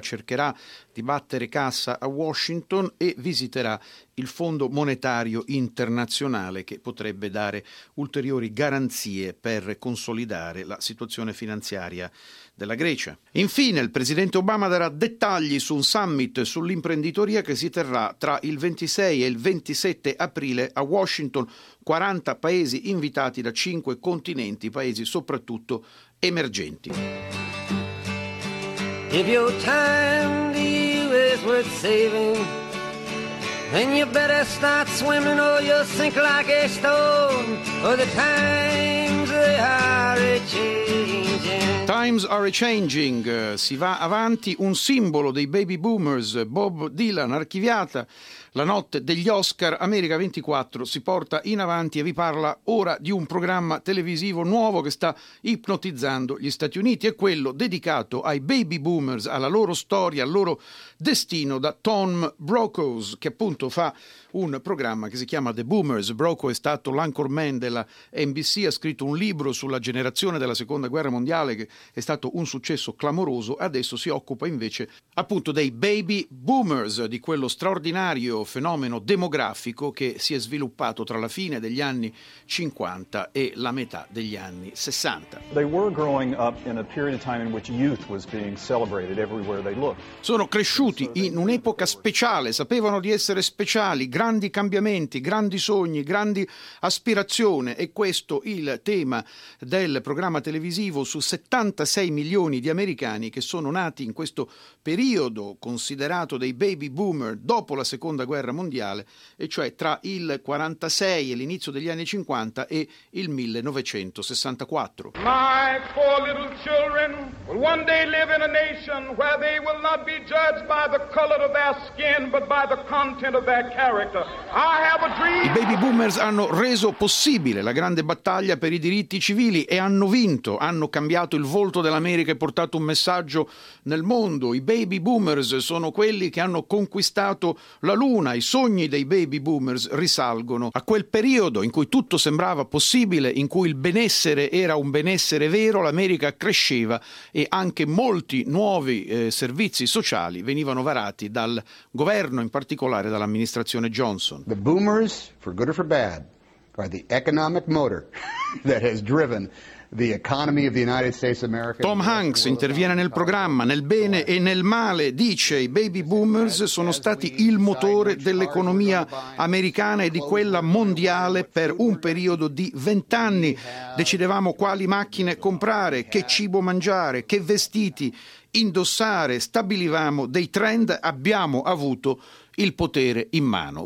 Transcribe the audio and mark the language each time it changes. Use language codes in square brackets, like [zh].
[it] Cercherà di battere cassa a Washington e visiterà il Fondo Monetario Internazionale, che potrebbe dare ulteriori garanzie per consolidare la situazione finanziaria della Grecia. Infine, il presidente Obama darà dettagli su un summit sull'imprenditoria che si terrà tra il 26 e il 27 aprile a Washington. 40 paesi invitati da 5 continenti, paesi soprattutto emergenti. [en] If your time to you is worth saving, then you better start swimming or you'll sink like a stone, for the times they are a-changing. Times are a-changing, [it] si va avanti, un simbolo dei baby boomers, Bob Dylan, archiviata la notte degli Oscar, America 24 si porta in avanti e vi parla ora di un programma televisivo nuovo che sta ipnotizzando gli Stati Uniti, è quello dedicato ai baby boomers, alla loro storia, al loro destino, da Tom Brokaw, che appunto fa un programma che si chiama The Boomers. Brokaw è stato l'anchorman della NBC, ha scritto un libro sulla generazione della Seconda Guerra Mondiale che è stato un successo clamoroso, adesso si occupa invece appunto dei baby boomers, di quello straordinario fenomeno demografico che si è sviluppato tra la fine degli anni 50 e la metà degli anni 60. [en] They were growing up in a period of time in which youth was being celebrated everywhere they looked. [it] Sono cresciuti in un'epoca speciale, sapevano di essere speciali, grandi cambiamenti, grandi sogni, grandi aspirazioni, e questo il tema del programma televisivo su 76 milioni di americani che sono nati in questo periodo considerato dei baby boomer dopo la Seconda Guerra Mondiale, e cioè tra il 46 e l'inizio degli anni 50 e il 1964. [en] My four little children will one day live in a nation where they will not be judged by the color of their skin but by the content of their character. I have a dream. [it] I baby boomers hanno reso possibile la grande battaglia per i diritti civili e hanno vinto, hanno cambiato il volto dell'America e portato un messaggio nel mondo. I baby boomers sono quelli che hanno conquistato la luna, i sogni dei baby boomers risalgono a quel periodo in cui tutto sembrava possibile, in cui il benessere era un benessere vero, l'America cresceva e anche molti nuovi servizi sociali venivano varati dal governo, in particolare dall'amministrazione Johnson. [en] The boomers, for good or for bad, are the economic motor that has driven [it] Tom Hanks interviene nel programma, nel bene e nel male, dice: i baby boomers sono stati il motore dell'economia americana e di quella mondiale per un periodo di 20 anni. Decidevamo quali macchine comprare, che cibo mangiare, che vestiti indossare, stabilivamo dei trend, abbiamo avuto il potere in mano.